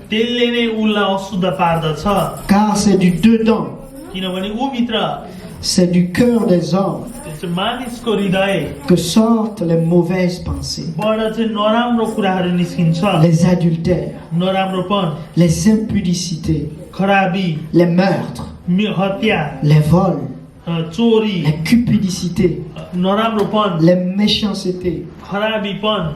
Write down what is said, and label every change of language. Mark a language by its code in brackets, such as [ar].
[ne] त्यसले नै उसलाई अशुद्ध पार्दछ [fr] Car c'est du dedans, [ne] किनभने ऊ भित्र [fr] c'est du cœur des hommes [ne] त्यो चाहिँ मानिसको हृदय [fr] que sortent les mauvaises pensées, [ne] बाट चाहिँ नराम्रो कुराहरू निस्किन्छ [fr] les adultères, [ne] नराम्रोपन [fr] les impudicités, [ne] खराबी [fr] les meurtres, [ne] हत्या [fr] les vols, [ne] चोरी [fr] les cupidicités, [ne] नराम्रोपन [fr] les méchancetés, [ne] खराबीपन